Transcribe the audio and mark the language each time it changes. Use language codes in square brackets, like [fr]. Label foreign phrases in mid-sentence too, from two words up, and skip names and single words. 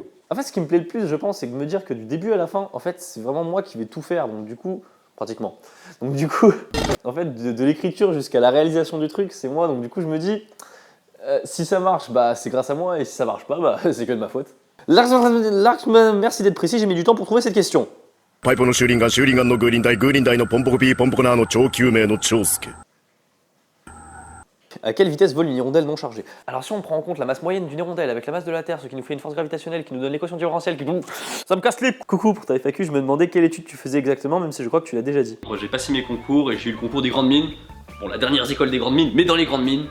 [fr] En fait, ce qui me plaît le plus, je pense, c'est de me dire que du début à la fin, en fait, c'est vraiment moi qui vais tout faire. Donc du coup, pratiquement. Donc du coup, en fait, de l'écriture jusqu'à la réalisation du truc, c'est moi. Donc du coup, je me dis, si ça marche, bah c'est grâce à moi. Et si ça marche pas, bah c'est que de ma faute. Merci d'être précis, j'ai mis du temps pour trouver cette question. [ja] パイプのシューリンガン、シューリンガンのグーリンダイ、グーリンダイのポンポコピー、ポンポコナーの超救命の長介。 [fr] À quelle vitesse vole une hirondelle non chargée? Alors si on prend en compte la masse moyenne d'une hirondelle avec la masse de la Terre, ce qui nous fait une force gravitationnelle, qui nous donne l'équation différentielle, qui nous... Ça me casse les... Coucou, pour ta FAQ, je me demandais quelle étude tu faisais exactement, même si je crois que tu l'as déjà dit. Moi j'ai passé mes concours et j'ai eu le concours des grandes mines. Bon, la dernière école des grandes mines, mais dans les grandes mines.